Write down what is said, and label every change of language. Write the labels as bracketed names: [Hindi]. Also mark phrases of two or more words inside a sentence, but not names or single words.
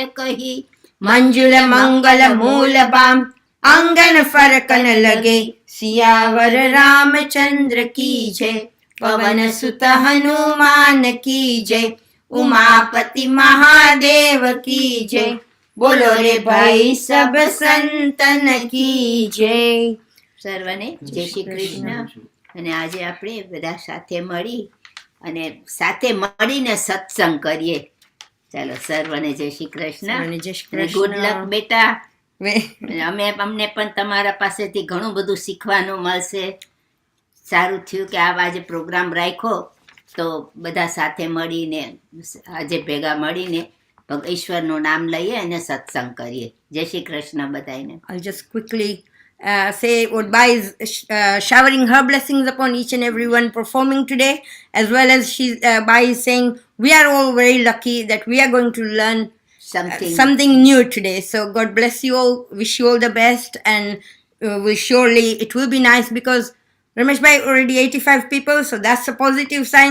[Hindi] कही मंजुल मंगल मूल बाम अंगन फरकन लगे सियावर रामचंद्र की जय पवन सुत हनुमान की जय उमापति महादेव की जय बोलो रे भाई सब संतन की जय [Gujarati] સર્વને જય શ્રી કૃષ્ણ અને આજે આપણે બધા સાથે મળી અને સાથે મળીને સત્સંગ કરીએ ચાલો સર્વને જય શ્રી કૃષ્ણ [English] good luck [Gujarati] બેટા અમને પણ તમારા પાસેથી ઘણું બધું શીખવાનું મળશે સારું થયું કે આ આજે પ્રોગ્રામ રાખ્યો તો બધા સાથે મળીને આજે ભેગા મળીને ઈશ્વરનું નામ લઈએ અને સત્સંગ કરીએ જય શ્રી કૃષ્ણ બધાને [English] I'll just quickly say what Bai is showering her blessings upon each and everyone performing today, as well as Bai is saying we are all very lucky that we are going to learn something new today. So God bless you all, wish you all the best, and it will be nice because Ramesh Bhai already 85 people, so that's a positive sign.